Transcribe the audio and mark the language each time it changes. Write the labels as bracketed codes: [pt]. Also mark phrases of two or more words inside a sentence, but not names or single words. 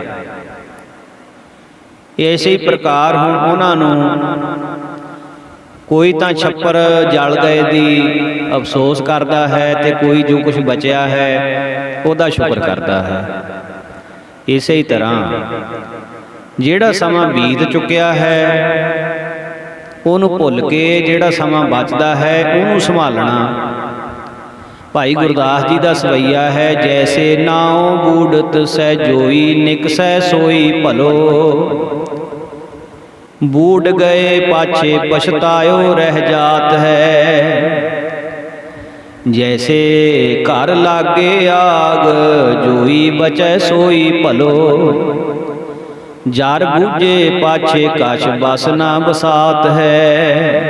[pa] ਇਸੀ ਪ੍ਰਕਾਰ ਹੁਣ ਉਨ੍ਹਾਂ ਨੂੰ ਕੋਈ ਤਾਂ ਛੱਪਰ ਜਲ ਗਏ ਦੀ ਅਫ਼ਸੋਸ ਕਰਤਾ ਹੈ ਤੇ ਕੋਈ ਜੋ ਕੁਛ ਬਚਿਆ ਹੈ ਉਹਦਾ ਸ਼ੁਕਰ ਕਰਤਾ ਹੈ। ਇਸੇ ਹੀ ਤਰ੍ਹਾਂ ਜਿਹੜਾ ਸਮਾਂ ਬੀਤ ਚੁੱਕਿਆ ਹੈ ਉਹਨੂੰ ਭੁੱਲ ਕੇ ਜਿਹੜਾ ਸਮਾਂ ਬਚਦਾ ਹੈ ਉਹਨੂੰ ਸੰਭਾਲਣਾ। [hi] भाई गुरदास जी का सवैया है, [bra] जैसे नाओ बूढ़त सै जोई निकसै सोई भलो, बूढ़ गए पाछे पछतायो रह जात है। जैसे घर लागे आग जोई बचै सोई भलो, जार बूझे पाछे कछ बस ना बसात है।